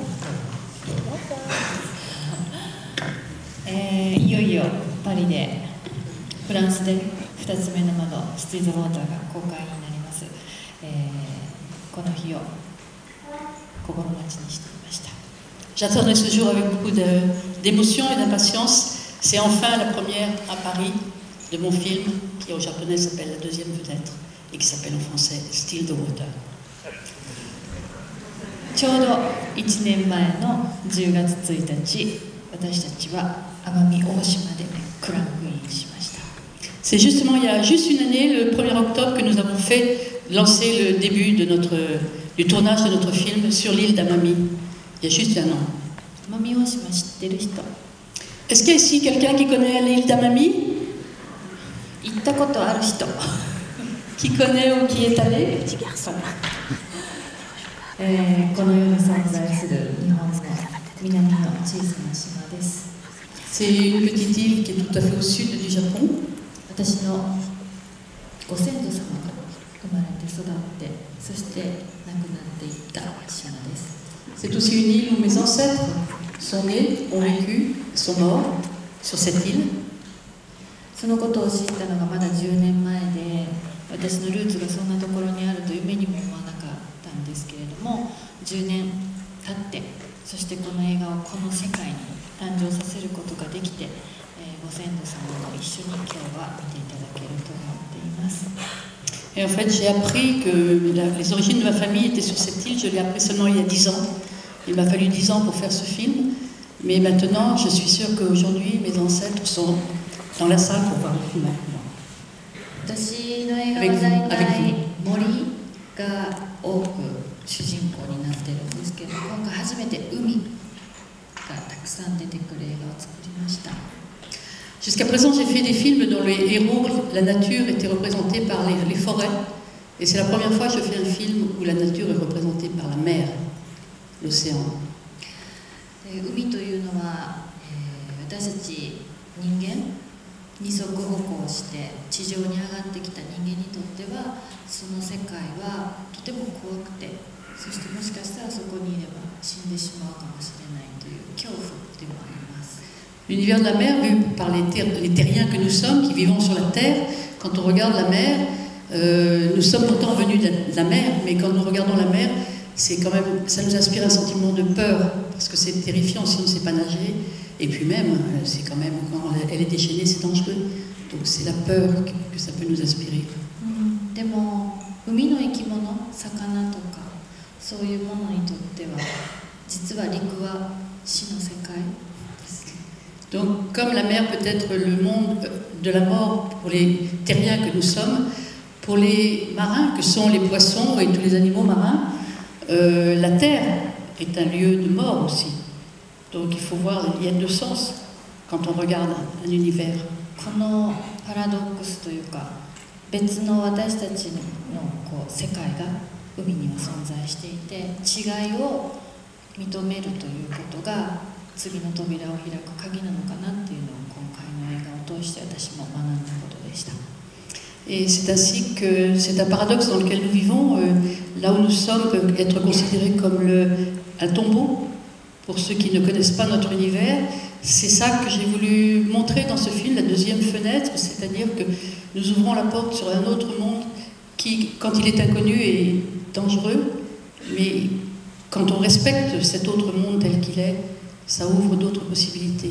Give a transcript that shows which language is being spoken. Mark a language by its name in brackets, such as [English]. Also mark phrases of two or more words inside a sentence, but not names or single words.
[Japanese] いよいよパリでフランスで2つ目の窓シティ・ザ・ウォーターが公開になります。この日を心待ちにしていました。 [French] J'attendais ce jour avec beaucoup d'émotion et d'impatience. C'est enfin la première à Paris de mon film qui en japonais s'appelle La Deuxième Fenêtre et qui s'appelle en français Still the Water. [Japanese] ちょうど1年前の10月1日、私たちは奄美大島でクランクインしました。 [French] C'est justement il y a juste une année, le 1er octobre, que nous avons lancé le début du tournage de notre film sur l'île d'Amami. Il y a juste un an. [Japanese] 奄美大島知ってる人？ [French] Est-ce qu'il y a ici quelqu'un qui connaît l'île d'Amami? [Japanese] 行ったことある人？ [French] Qui connaît ou qui est allé? [Japanese] この世に存在する日本の南の小さな島です。 [French] C'est une petite île qui est tout à fait au sud du Japon. [Japanese] 私のご先祖様が生まれて育って、そして亡くなっていった島です。 [French] C'est aussi une île où mes ancêtres sont nés, ont vécu, sont morts sur cette île. [Japanese] そのことを知ったのがまだ10年前で、私のルーツがそんなところにあると夢にも思わなかったんですけれども、10年経って、そしてこの映画をこの世界に誕生させることができて、ご先祖様も一緒に今日は見ていただけると思っています。 [French] Et en fait, j'ai appris que les origines de ma famille étaient sur cette île. Je l'ai appris seulement il y a 10 ans. Il m'a fallu 10 ans pour faire ce film. Mais maintenant, je suis sûre qu'aujourd'hui, mes ancêtres sont dans la salle pour voir le film avec moi. [Japanese] 私の映画は大体森が多く主人公になっているんですけど、今回初めて海がたくさん出てくる映画を作りました。 [French] Jusqu'à présent, j'ai fait des films dont les héros, la nature, était représentée par les forêts. Et c'est la première fois que je fais un film où la nature est représentée par la mer, l'océan. [Japanese] 海というのは、私たち人間二足歩行して地上に上がってきた人間にとっては、その世界はとても怖くて、そしてもしかしたらそこにいれば死んでしまうかもしれないという恐怖でもあります。 [French] L'univers de la mer, vu par les terriens que nous sommes, qui vivons sur la terre, quand on regarde la mer, nous sommes pourtant venus de la mer, mais quand nous regardons la mer, c'est quand même, ça nous inspire un sentiment de peur, parce que c'est terrifiant si on ne sait pas nager, et puis même, c'est quand même, quand elle est déchaînée, c'est dangereux, donc c'est la peur que ça peut nous inspirer. [Japanese] でも海の生き物、魚とかそういうものにとっては、実は陸は死の世界。 [French] Donc, comme la mer peut être le monde de la mort pour les terriens que nous sommes, pour les marins que sont les poissons et tous les animaux marins, la terre est un lieu de mort aussi. Donc il faut voir, il y a deux sens quand on regarde un univers. [Japanese] このパラドックスというか、別の私たちの世界が海には存在していて、違いを認めるということが 次の扉を開く鍵なのかなっていうのを今回の映画を通して私も学んだことでした。 [French] Et c'est ainsi que c'est un paradoxe dans lequel nous vivons. Là où nous sommes peut être considéré comme un tombeau pour ceux qui ne connaissent pas notre univers. C'est ça que j'ai voulu montrer dans ce film, la deuxième fenêtre, c'est-à-dire que nous ouvrons la porte sur un autre monde qui, quand il est inconnu, est dangereux, mais quand on respecte cet autre monde tel qu'il est, ça ouvre d'autres possibilités.